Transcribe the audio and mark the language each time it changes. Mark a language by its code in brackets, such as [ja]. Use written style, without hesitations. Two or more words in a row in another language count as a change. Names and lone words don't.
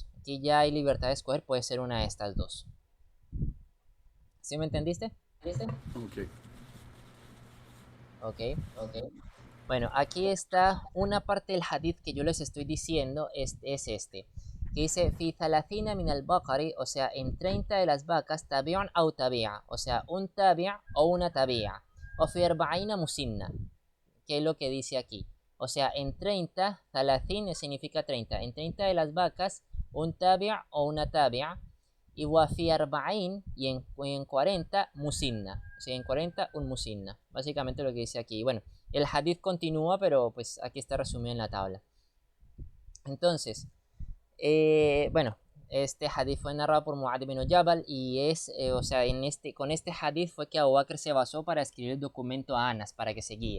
[es] Aquí ya hay libertad de escoger, puede ser una de estas dos. ¿Sí me entendiste? Ok. Ok. Bueno, aquí está una parte del hadith que yo les estoy diciendo, es este, que dice, [ar] في ثلاثين من البقر, [es] o sea, en 30 de las vacas, [ar] تبيع أو تبيعة, [es] o sea, un tabi'a o una tabi'a, o [ar] في أربعين مسنة, [es] que es lo que dice aquí. O sea, en 30, thalathin significa 30, en 30 de las vacas, un tabi'a o una tabi'a, y [ar] وفي أربعين, [es] y en 40, musinna. O sea, en 40, un musinna. Básicamente lo que dice aquí. Bueno, el hadith continúa, pero pues aquí está resumido en la tabla. Entonces, bueno, este hadith fue narrado por Mu'adh bin Jabal y o sea, con este hadith fue que Abu Bakr se basó para escribir el documento a Anas, para que se guíe.